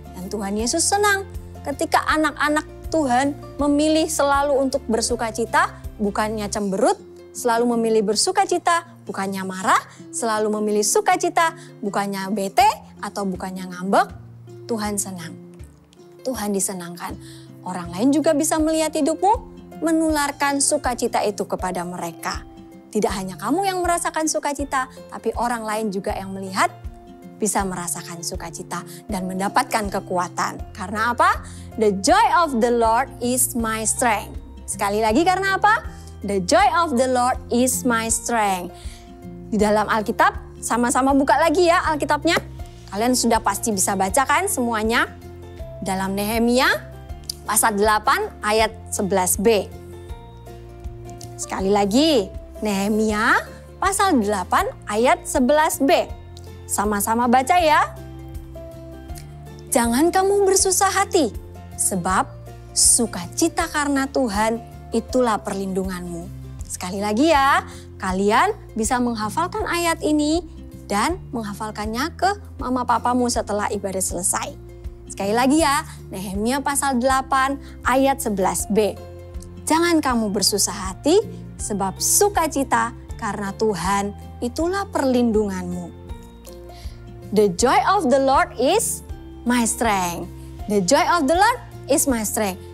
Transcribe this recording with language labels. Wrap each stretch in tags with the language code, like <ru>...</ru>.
<id>Dan Tuhan Yesus senang ketika anak-anak Tuhan memilih selalu untuk bersukacita, bukannya cemberut, selalu memilih bersukacita, bukannya marah, selalu memilih sukacita, bukannya bete atau bukannya ngambek. Tuhan senang. Tuhan disenangkan. Orang lain juga bisa melihat hidupmu, menularkan sukacita itu kepada mereka. Tidak hanya kamu yang merasakan sukacita, tapi orang lain juga yang melihat bisa merasakan sukacita dan mendapatkan kekuatan. Karena apa?</id> <en>The joy of the Lord is my strength.</en> <id>Sekali lagi karena apa?</id> <en>The joy of the Lord is my strength.</en> <id>Di dalam Alkitab, sama-sama buka lagi ya Alkitabnya. Kalian sudah pasti bisa baca kan semuanya? Dalam Nehemia pasal 8 ayat 11b. Sekali lagi, Nehemia pasal 8 ayat 11b. Sama-sama baca ya. Jangan kamu bersusah hati, sebab sukacita karena Tuhan itulah perlindunganmu. Sekali lagi ya, kalian bisa menghafalkan ayat ini dan menghafalkannya ke mama papamu setelah ibadah selesai. Sekali lagi ya, Nehemia pasal 8 ayat 11b. Jangan kamu bersusah hati, sebab sukacita karena Tuhan itulah perlindunganmu.</id> <en>The joy of the Lord is my strength. The joy of the Lord is my strength.</en>